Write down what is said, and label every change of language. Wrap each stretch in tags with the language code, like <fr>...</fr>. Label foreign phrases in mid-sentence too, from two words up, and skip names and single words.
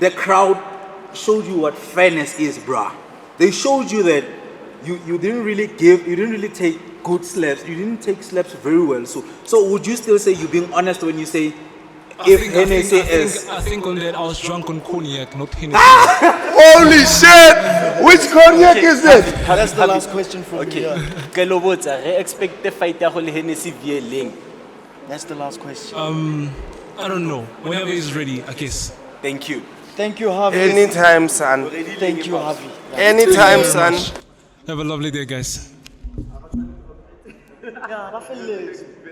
<en>the crowd showed you what fairness is, bruh. They showed you that you didn't really take good slaps. You didn't take slaps very well. So would you still say you're being honest when you say I think on that I was drunk on cognac, not Hennessy. Holy shit! Which cognac is that? That's the last question from me. Yeah.</en> <tn>Ke lo botsa, re</tn> <en>expect the fight</en> <tn>ya go le Hennessy VLing.</tn> <en>That's the last question. I don't know. Whenever he's ready, I guess. Thank you. Thank you, Harvey. Anytime, son. Thank you, Harvey. Anytime, son. Have a lovely day, guys.</en> <tn>Yeah, bafelletse.</tn>